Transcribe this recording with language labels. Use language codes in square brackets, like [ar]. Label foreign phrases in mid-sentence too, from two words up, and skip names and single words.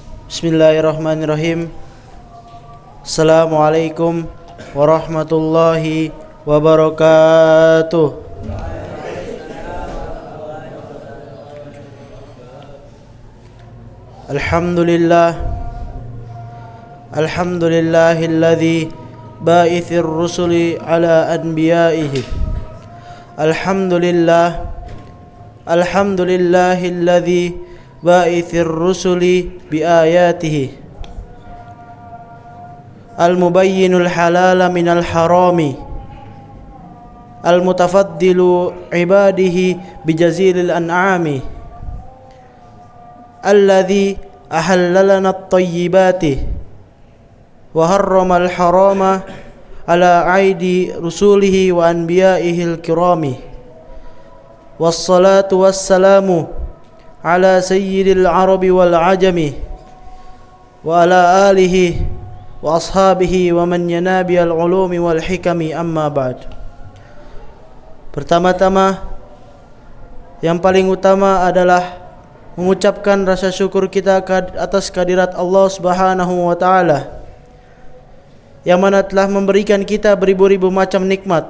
[ar] بسم الله الرحمن الرحيم. السلام عليكم ورحمة الله وبركاته. الحمد لله الذي باعث الرسل على أنبيائه. الحمد لله الذي باعث الرسل بآياته المبين الحلال من الحرام المتفضل عباده بجزيل الأنعام الذي أحل لنا الطيبات وحرم الحرام على أيدي رسله وأنبيائه الكرام. والصلاة والسلام على سيد العرب والعجم وعلى آله وأصحابه ومن ينابيع العلوم والحكم، أما بعد. [id] Pertama-tama, yang paling utama adalah mengucapkan rasa syukur kita atas kehadirat [ar] الله سبحانه وتعالى [id] yang mana telah memberikan kita beribu-ribu macam nikmat.